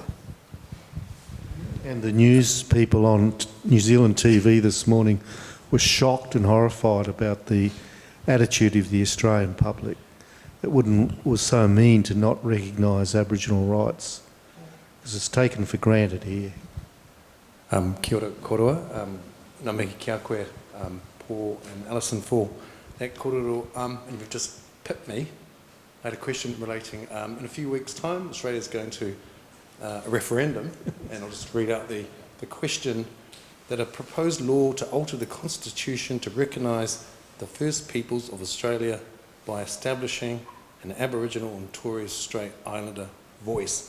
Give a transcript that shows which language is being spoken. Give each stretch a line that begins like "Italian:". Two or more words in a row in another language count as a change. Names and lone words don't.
English: And the news people on New Zealand TV this morning were shocked and horrified about the attitude of the Australian public. It was so mean to not recognise Aboriginal rights, because it's taken for granted here.
Māori: Kia ora korua. Ngā mihi kia koe,
English: Prof Alison, for that kororo. And you've just pipped me. I had a question relating, in a few weeks' time, Australia's going to a referendum, and I'll just read out the question, that a proposed law to alter the Constitution to recognise the First Peoples of Australia by establishing an Aboriginal and Torres Strait Islander voice.